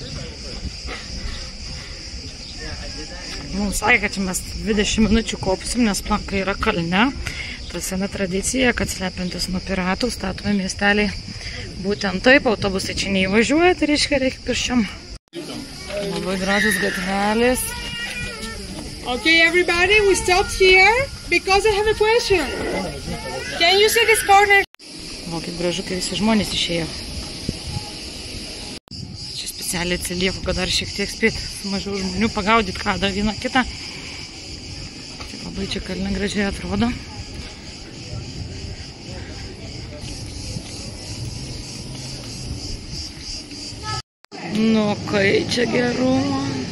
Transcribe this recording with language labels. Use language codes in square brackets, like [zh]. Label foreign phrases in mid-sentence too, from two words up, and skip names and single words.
[lt] Mums sakė, kad čia mes 20 minučių kopsim, nes Plaka yra kalne. Ta sena tradicija, kad slepiantis nuo piratų statomi miesteliai. Būtent taip, autobusai čia neįvažiuoja, tai reikia pirščiam. Labai gražus gatvelės. [en] Okay, everybody, we stopped here because I have a question. Can you see this corner? [lt] O, kaip gražu, kai visi žmonės išėjo. Čia specialiai atsilieku, kad dar šiek tiek spėti mažiau žmonių pagaudyti kadrą vieną kitą. Tai labai čia kalne gražiai atrodo. Nu, kai čia gerumo.